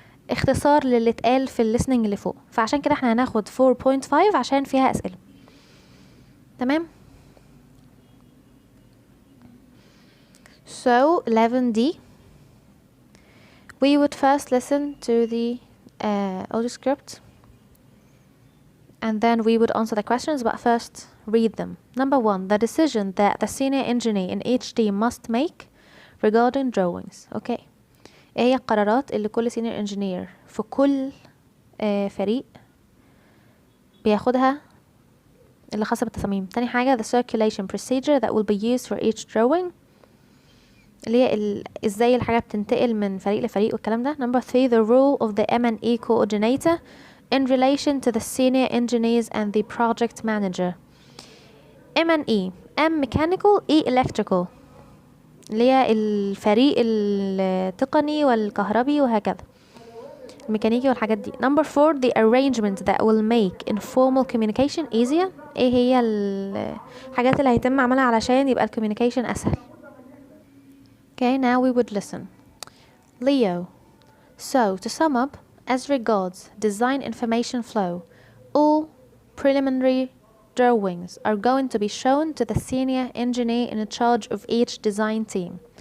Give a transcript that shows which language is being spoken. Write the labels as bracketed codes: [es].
[ar] اختصار للي اتقال في الليسننج اللي فوق. فعشان كده احنا هناخد 4.5 عشان فيها اسئلة. تمام. [en] So 11D, we would first listen to the audio script and then we would answer the questions, but first read them. Number 1, the decision that the senior engineer in each team must make regarding drawings. Okay. [ar] ايه هي القرارات اللي كل senior engineer في كل فريق بياخدها اللي خاصة بالتصاميم؟ تاني حاجة [en] the circulation procedure that will be used for each drawing، [ar] اللي هي ازاي الحاجة بتنتقل من فريق لفريق والكلام ده. [en] Number 3, the role of the M&E coordinator in relation to the senior engineers and the project manager. [ar] M&E، M mechanical، E electrical، اللي هي الفريق التقني والكهربي وهكذا، الميكانيكي والحاجات دي. [en] Number 4, the arrangement that will make informal communication easier. [ar] ايه هي الحاجات اللي هيتم عملها علشان يبقى الكوميونيكيشن اسهل. [en] Okay, now we would listen. Leo, so to sum up, as regards design information flow, all preliminary drawings are going to be shown to the senior engineer in charge of each design team.